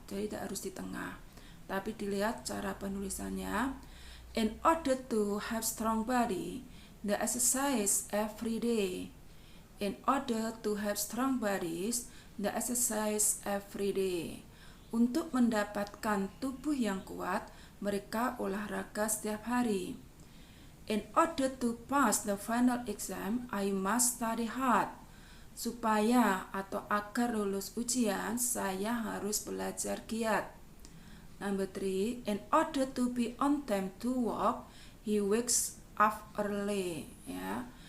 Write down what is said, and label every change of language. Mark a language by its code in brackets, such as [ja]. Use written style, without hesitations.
[id] Jadi tidak harus di tengah. Tapi dilihat cara penulisannya. [en] In order to have strong body, the exercise every day. In order to have strong bodies, the exercise every day. [id] Untuk mendapatkan tubuh yang kuat, mereka olahraga setiap hari. [en] In order to pass the final exam, I must study hard. [id] Supaya atau agar lulus ujian, saya harus belajar giat. [en] Number 3, in order to be on time to work, he wakes up early, ya.